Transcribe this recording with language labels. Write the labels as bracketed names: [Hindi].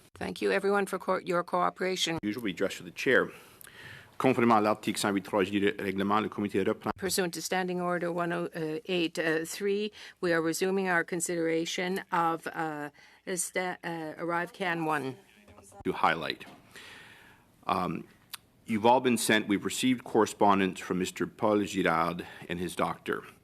[English] Thank you, everyone, for your cooperation. Usually addressed to the chair. [French] Conformément à l'article 108.3 du règlement, le comité reprend. [English] Pursuant to Standing Order 108.3, we are resuming our consideration of Arrive Can 1. To highlight. You've all been sent, we've received correspondence from Mr. Paul Girard and his doctor.